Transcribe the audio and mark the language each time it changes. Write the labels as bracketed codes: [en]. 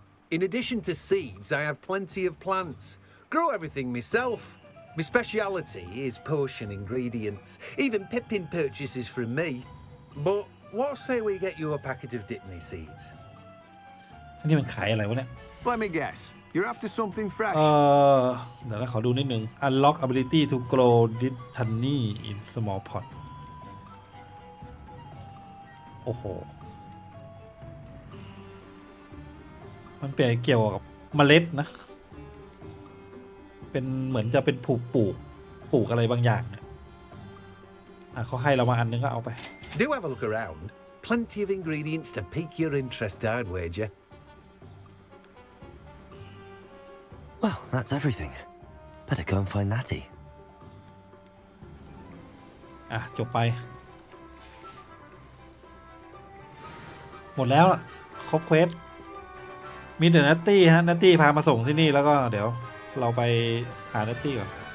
[en] In addition to seeds, I have plenty of plants. Grow everything myself. My speciality is potion ingredients. Even Pippin purchases from me. But what say we get you a packet of Dittany seeds? [th] อันนี้มันขายอะไรวะเนี่ย [en] Let me guess. You're after something fresh. [th] เดี๋ยวเราขอดูนิดนึง [en] Unlock ability to grow Dittany in small pot [th] โอ้โหมันเปลี่ยนเกี่ยวกับเมล็ดนะเป็นเหมือนจะเป็นปลูกอะไรบางอย่างเนี่ยเขาให้เรามาอันนึงก็เอาไป [en] Do have a look around. Plenty of ingredients to pique your interest, I'd wager. Well, that's everything. Better go and find Natty. [th] จบไปหมดแล้วล่ะครบเควสมีแต่นัตตี้ฮะนัตตี้พามาส่งที่นี่แล้วก็เดี๋ยวเราไปหานัตตี้ก่อน